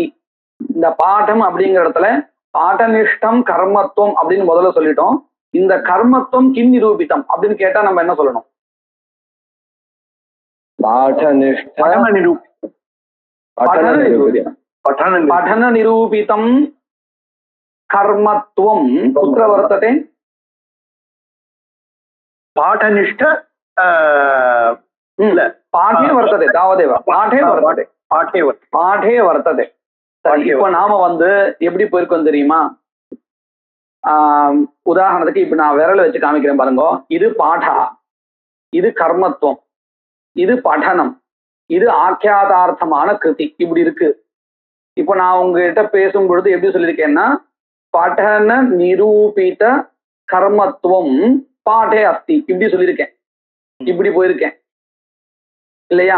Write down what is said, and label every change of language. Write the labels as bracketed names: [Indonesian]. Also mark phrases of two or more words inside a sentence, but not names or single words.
[Tamil] இந்த பாடம் அப்படிங்கிற இடத்துல [Sanskrit] पाठनिष्ठं कर्मत्वं [Tamil] அப்படின்னு முதல்ல சொல்லிட்டோம். இந்த [Sanskrit] कर्मत्वं किं निरूपितं [Tamil] அப்படின்னு கேட்டா நம்ம என்ன சொல்லணும்? [Sanskrit] பठन निरूपितं कर्मत्वं कुत्र वर्तते? पाठनिष्ठ पाठे वर्तते, तावदेव पाठे वर्तते, पाठे वर्तते. [Tamil] இப்ப நாம எப்படி போயிருக்கோம் தெரியுமா? உதாரணத்துக்கு இப்ப நான் விரல வச்சு காமிக்கிறேன் பாருங்க. இது பாடா, இது கர்மத்துவம், இது படனம், இது ஆக்கியாதார்த்தமான கிருதி, இப்படி இருக்கு. இப்போ நான் உங்ககிட்ட பேசும் பொழுது எப்படி சொல்லியிருக்கேன்னா, [Sanskrit] पठन निरूपित कर्मत्वं पाठे अस्ति [Tamil] இப்படி சொல்லியிருக்கேன், இப்படி போயிருக்கேன் இல்லையா?